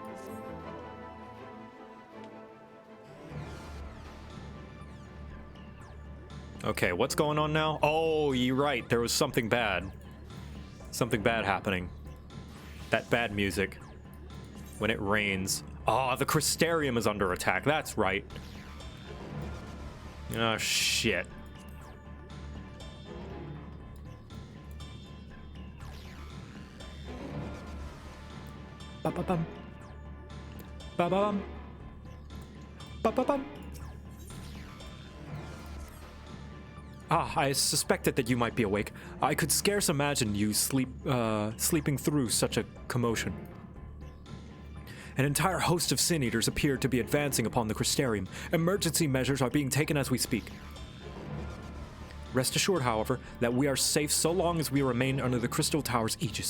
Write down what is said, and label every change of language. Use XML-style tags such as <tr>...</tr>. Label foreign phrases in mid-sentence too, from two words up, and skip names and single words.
<en>Okay, what's going on now? Oh, you're right. There was something bad. Something bad happening. That bad music. When it rains. Oh, the Crystarium is under attack. That's right. Oh, shit. Ba-ba-bum. Ba-ba-bum. Ba-ba-bum. I suspected that you might be awake. I could scarce imagine you sleeping through such a commotion. An entire host of Sin Eaters appear to be advancing upon the Crystarium. Emergency measures are being taken as we speak. Rest assured, however, that we are safe so long as we remain under the Crystal Tower's aegis.</en>